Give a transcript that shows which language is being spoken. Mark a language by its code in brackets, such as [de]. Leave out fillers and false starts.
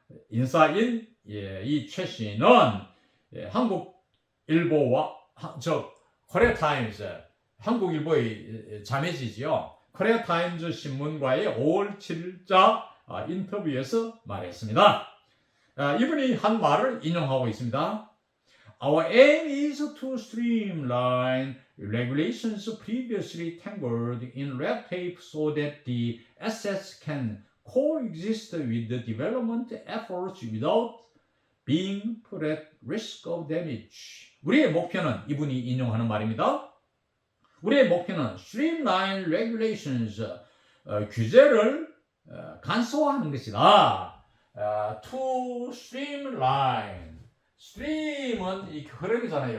[ko] 인사인 이 최 씨는 한국 일보와 코리아 타임즈, 한국 일보의 자매지지요. 코리아 타임즈 신문과의 5월 7일자 인터뷰에서 말했습니다. 이분이 한 말을 인용하고 있습니다. [en] Our aim is to streamline regulations previously tangled in red tape so that the assets can coexist with the development efforts without being put at risk of damage. [ko] 우리의 목표는, 이분이 인용하는 말입니다. 우리의 목표는 [en] streamline regulations, [ko] 규제를 간소화하는 것이다. [en] To streamline, [ko] stream은 이 흐름이잖아요.